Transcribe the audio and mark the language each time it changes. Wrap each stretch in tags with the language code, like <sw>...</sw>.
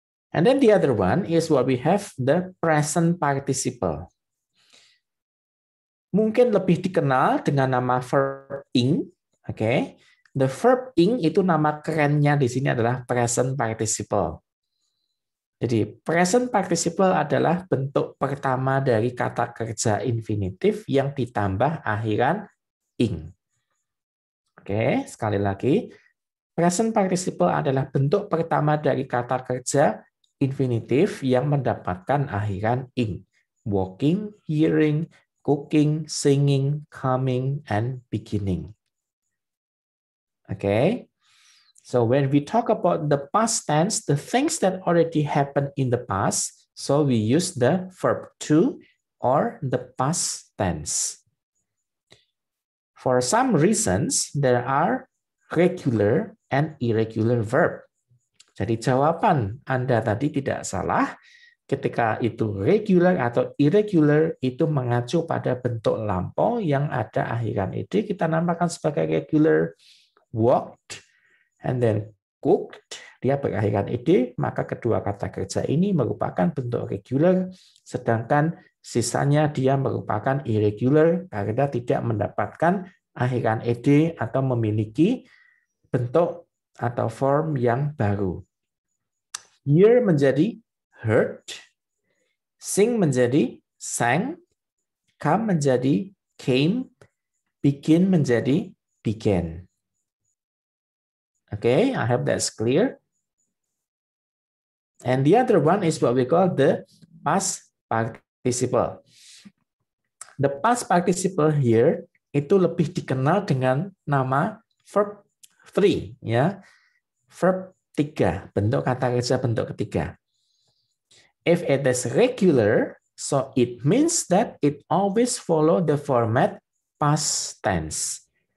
<en>And then the other one is what we have the present participle.</en> <id>Mungkin lebih dikenal dengan nama verb ing. Okay. The verb ing itu nama kerennya di sini adalah present participle. Jadi present participle adalah bentuk pertama dari kata kerja infinitif yang ditambah akhiran ing. Oke, sekali lagi. Present participle adalah bentuk pertama dari kata kerja infinitif yang mendapatkan akhiran ing.</id> <en>Walking, hearing, cooking, singing, coming, and beginning. Okay, so when we talk about the past tense, the things that already happened in the past, so we use the verb to or the past tense. For some reasons, there are regular and irregular verb.</en> <id>Jadi jawaban Anda tadi tidak salah. Ketika itu regular atau irregular, itu mengacu pada bentuk lampau yang ada akhiran ed, kita namakan sebagai regular. Walked, and then cooked, dia berakhiran ed, maka kedua kata kerja ini merupakan bentuk regular, sedangkan sisanya dia merupakan irregular karena tidak mendapatkan akhiran ed atau memiliki bentuk atau form yang baru. Hear menjadi heard, sing menjadi sang, come menjadi came, begin menjadi began.</id> <en>Okay, I hope that's clear. And the other one is what we call the past participle. The past participle here</en> <id>itu lebih dikenal dengan nama verb 3, ya. Verb 3, bentuk kata kerja bentuk ketiga.</id> <en>If it is regular, so it means that it always follow the format past tense.</en>